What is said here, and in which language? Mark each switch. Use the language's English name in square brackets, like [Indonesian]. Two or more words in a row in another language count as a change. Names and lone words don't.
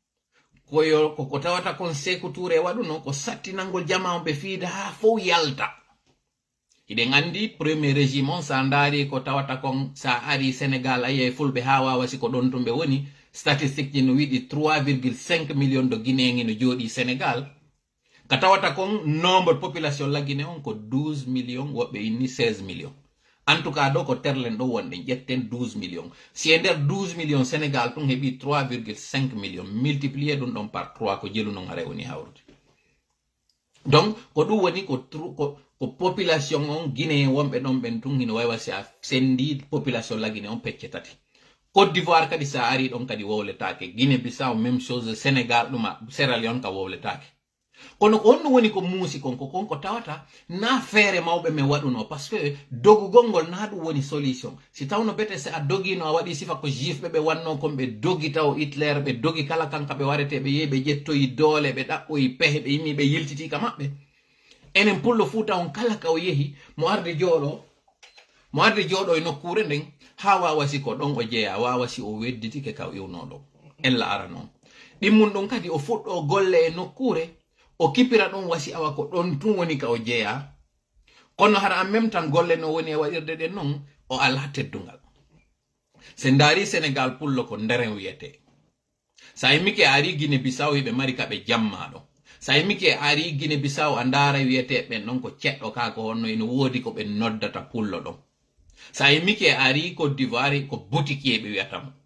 [Fula] ko tawata kon Sékou Touré waɗuno ko sattinangol jama on ɓe fiida ha fof yalta hiɗen andi [French] premier régime [Fula] on sa ndaari ko tawata kon sa ari Sénégal ayi fulɓe ha wawa siko ɗon to ɓe woni statistique ji no wiɗi [French] 3,5 millions de guinéen [Fula] no jooɗi Sénégal ka tawata kon [French] nombre population la Guinée [Fula] on ko 12 millions woɓɓe inni 16 millions [French] en tout cas [Fula] ɗo ko terlen ɗo wonɗen ƴetten 12 millions si e nder 12 millions Sénégal tun heɓi 3,5 millions multiplié ɗum ɗon par 3 ko jelu non hara woni hawrude donc ko ɗum woni ko population on Guinée wonɓe ɗon ɓen tun hino wawi si a sendi [French] population la Guinée [Fula] on pecce tati Côte d'Ivoire kadi sa ari ɗon kadi wowletake Guinée Bissau [French] même chose [Fula] Sénégal ɗuma Sierra Leone ka wowletake kono ko honno woni ko muusi konko tawata na feere mawɓe men waɗuno par ce que dogugol ngol na ɗum woni solution si tawno bete se a dogino a waɗi sifa ko jifɓe ɓe wanno kon ɓe dogi taw Hitler ɓe dogi kala kanka ɓe warete ɓe yehi ɓe ƴettoyi doole ɓe ɗaɓɓoyi pehe ɓe yimmi ɓe yiltiti ka maɓɓe enen pullo Fuuta on kala ka o yehi mo arde jooɗo e nokkure nden ha wawa si ko ɗon o jeeya wawa si o wedditike ka o iwnoɗo ella ara noon ɗimmun ɗum kadi o fuɗɗo golle e nokkure o kipira ɗon wasi awa ko ɗon tun woni ka o jeeya kono hara [French] en même temps [Fula] golle no woni e waɗirde ɗen noon o ala teddungal se ndaari Sénégal pullo ko nderen wiyete sa yimmike ari Guinée Bissau hiɓe mari kaɓe jammaɗo sa yimmike ari Guinée Bissau a ndaara wiyete ɓen ɗon ko ceɗɗo ka ko honno ene woodi ko ɓe noddata pullo ɗon sa yimmike ari Côte d'Ivoire ko boutiquier ɓe wiyatamo